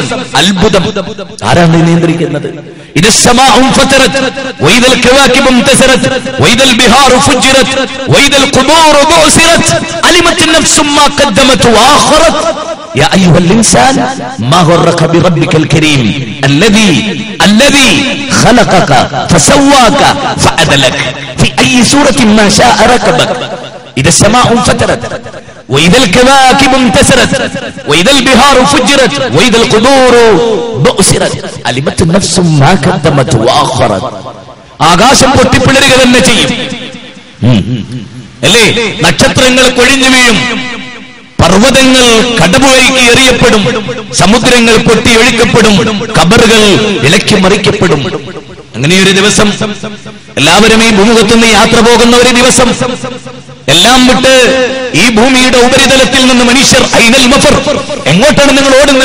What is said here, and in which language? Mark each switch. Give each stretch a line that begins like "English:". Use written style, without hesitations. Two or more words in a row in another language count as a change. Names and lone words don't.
Malayalam: അത്ഭുതം. ആരാണ് നിയന്ത്രിക്കുന്നത്?
Arabic: إذا السماء انفطرت وإذا الكواكب انتثرت وإذا البحار فجرت وإذا القبور بعثرت علمت نفس ما قدمت وأخرت يا أيها الإنسان ما غرك بربك الكريم الذي خلقك فسواك فعدلك في أي سورة ما شاء ركبك إذا السماء انفطرت وإذا الكواكب انتثرت وإذا البحار فجرت وإذا القبور بعثرت علمت نفس ما قدمت وأخرت.
Malayalam: ആകാശം പൊട്ടിപ്പിളരുക തന്നെ ചെയ്യും അല്ലേ? നക്ഷത്രങ്ങൾ കൊഴിഞ്ഞു വീഴും, പർവ്വതങ്ങൾ കടപുഴകി എറിയപ്പെടും, സമുദ്രങ്ങൾ പൊട്ടി ഒഴുക്കപ്പെടും, ഖബറുകൾ ഇളക്കി മറിക്കപ്പെടും. അങ്ങനെയൊരു ദിവസം, എല്ലാവരും ഈ ഭൂമുഖത്തുനിന്ന് യാത്ര പോകുന്ന ഒരു ദിവസം, എല്ലാം വിട്ട് ഈ ഭൂമിയുടെ ഉപരിതലത്തിൽ നിന്ന് മനുഷ്യർ
Arabic: أين المفر,
Malayalam: എങ്ങോട്ടാണ് നിങ്ങൾ ഓടുന്നത്?